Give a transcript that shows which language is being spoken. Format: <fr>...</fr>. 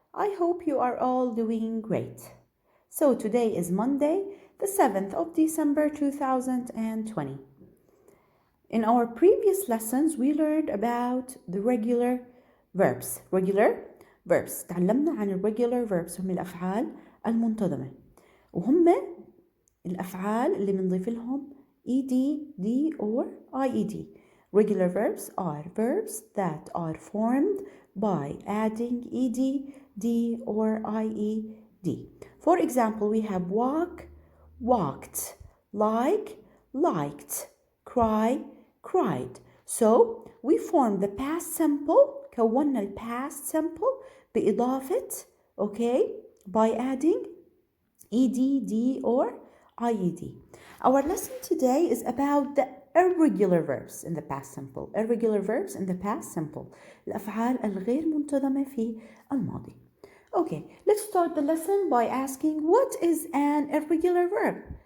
<en>I hope you are all doing great. So today is Monday, the 7th of December 2020. In our previous lessons, we learned about the regular verbs. Regular verbs.</en> <ar>تعلمنا عن الريجولار verbs هم الأفعال المنتظمة. وهم الأفعال اللي بنضيف لهم ed, d or ied.</ar> <en>Regular verbs are verbs that are formed by adding ed, d or ied. For example, we have walk, walked, like, liked, cry, cried. So we form the past simple.</en> <ar>كونا ال past simple بإضافة</ar> <en>by adding ed, d or ied. Our lesson today is about the irregular verbs in the past simple. Irregular verbs in the past simple.</en> <ar>الأفعال الغير منتظمة في الماضي.</ar> <en>Okay, let's start the lesson by asking what is an irregular verb?</en>